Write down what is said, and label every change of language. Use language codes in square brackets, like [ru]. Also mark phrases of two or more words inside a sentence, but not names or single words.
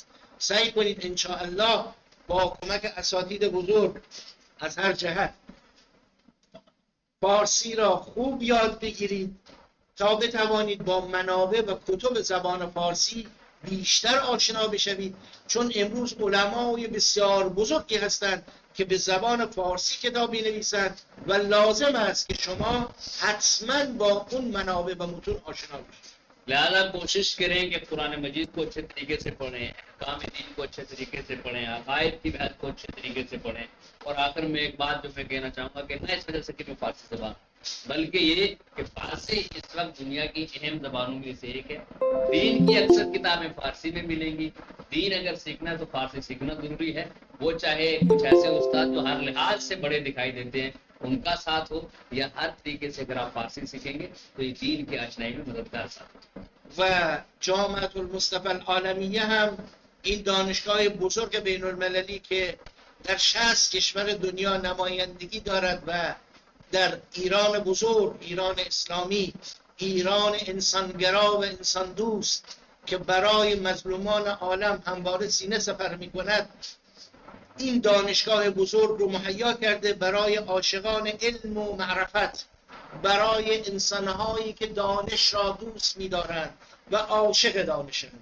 [fa] سعی کنید انشاءالله با کمک اساتید بزرگ از هر جهت فارسی را خوب یاد بگیرید تا بتوانید با منابع و کتب زبان فارسی بیشتر آشنا بشوید، چون امروز علمای بسیار بزرگی هستند که به زبان فارسی کتاب می‌نویسند و لازم است که شما حتما با اون منابع و متون آشنا بشید. [ur] لہٰذا کوشش کریں کہ قرآن مجید کو اچھے طریقے سے پڑھیں، احکام دین کو اچھے طریقے سے پڑھیں، عقائد کی بحث کو اچھے طریقے سے پڑھیں. اور آخر میں ایک بات جو میں کہنا چاہوں گا کہ نہ اس وجہ سے کہ میں فارسی زبان، بلکہ یہ کہ فارسی اس وقت دنیا کی اہم زبانوں میں سے ایک ہے. دین کی اکثر کتابیں فارسی میں ملیں گی۔ دین اگر سیکھنا ہے تو فارسی سیکھنا ضروری ہے. وہ چاہے کچھ ایسے استاد جو ہر لحاظ سے بڑے دکھائی دیتے ہیں ان کا ساتھ ہو، یا ہر طریقے سے اگر آپ فارسی سیکھیں گے تو یہ دین کی آشنائی میں مددگار ساتھ ہو. [fa] و جامعه المصطفى العالمیه هم این دانشگاه بزرگ بین المللی که در 60 کشور دنیا نمایندگی دارد و در ایران بزرگ، ایران اسلامی، ایران انسانگرا و انسان دوست که برای مظلومان عالم همواره سینه سپر می کند، این دانشگاه بزرگ رو مهیا کرده برای عاشقان علم و معرفت، برای انسانهایی که دانش را دوست می‌دارند و عاشق دانشند.